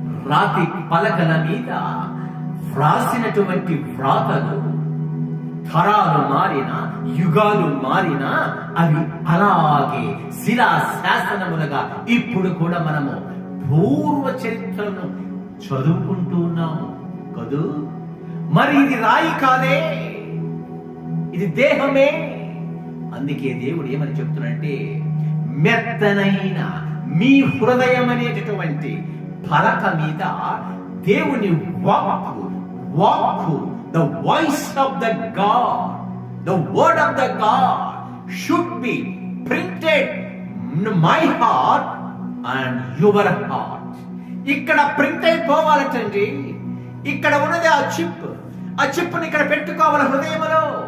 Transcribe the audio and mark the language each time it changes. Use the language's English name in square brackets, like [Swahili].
[Telugu] రాతి పలకల మీద వ్రాసినటువంటి వ్రాతలు తరాలు మారినా, యుగాలు మారినా అవి అలాగే శిలా శాసనములుగా ఇప్పుడు కూడా మనము పూర్వ చరిత్రను చదువుకుంటూ ఉన్నాము కదూ. మరి ఇది రాయి కాదే, ఇది దేహమే. అందుకే దేవుడు ఏమని చెప్తున్నాడంటే, మెత్తనైన మీ హృదయం అనేటటువంటి పలక మీద దేవుని వాక్కు, [English] the voice of the God, the word of the God should be printed in my heart and your heart. [Telugu] ఇక్కడ ప్రింట్ అయిపోవాలటండి. ఇక్కడ ఉన్నది ఆ చిప్ని ఇక్కడ పెట్టుకోవాలి హృదయంలో.